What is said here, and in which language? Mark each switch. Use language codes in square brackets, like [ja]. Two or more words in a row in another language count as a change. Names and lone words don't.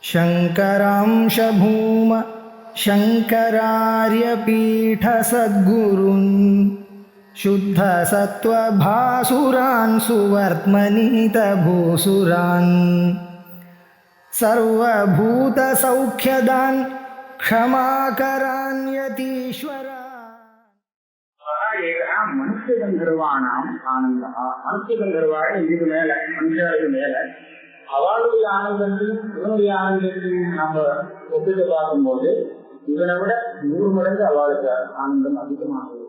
[sa] शङ्करांश भूम शङ्करार्यपीठसद्गुरून् शुद्धसत्त्वभासुरान् सुवर्त्मनीतभूसुरान् सर्वभूतसौख्यदान् क्षमाकरान् यतीश्वरान्. मनुष गन्धर्वाणाम् आनन्दा. [ta] மனுஷ கந்தர்வாள் இதுக்கு மேல, மனுஷாவுக்கு மேல அவளுடைய ஆனந்தத்தையும் இவனுடைய ஆனந்தத்தையும் நம்ம ஒப்பிட்டு பார்க்கும்போது இவனை விட 100 மடங்கு அவளுக்கு ஆனந்தம் அதிகமாகும்.